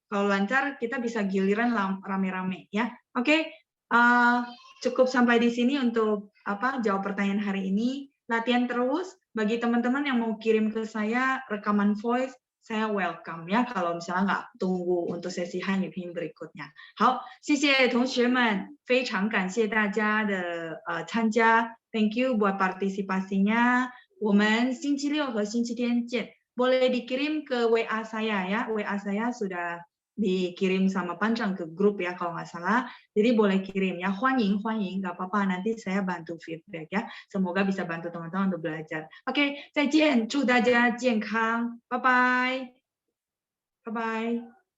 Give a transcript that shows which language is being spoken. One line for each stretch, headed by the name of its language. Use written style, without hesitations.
Indonesian: Kalau lancar, kita bisa giliran rame-rame ya. Oke, cukup sampai di sini untuk jawab pertanyaan hari ini. Latihan terus. Bagi teman-teman yang mau kirim ke saya rekaman voice, saya welcome ya. Kalau misalnya nggak tunggu untuk sesi Hanya Pin berikutnya.
Chinese: 好，谢谢同学们，非常感谢大家的参加。
English: Thank you
Indonesian: buat partisipasinya.
Chinese: 我们星期六和星期天见。
Indonesian: Boleh dikirim ke WA saya ya. WA saya sudah dikirim sama Panjang ke grup ya kalau nggak salah. Jadi boleh kirim ya.
Chinese: 欢迎
Indonesian: nggak apa-apa. Nanti saya bantu feedback ya. Semoga bisa bantu teman-teman untuk belajar. Oke,
Chinese: 再见，祝大家健康，拜拜，拜拜。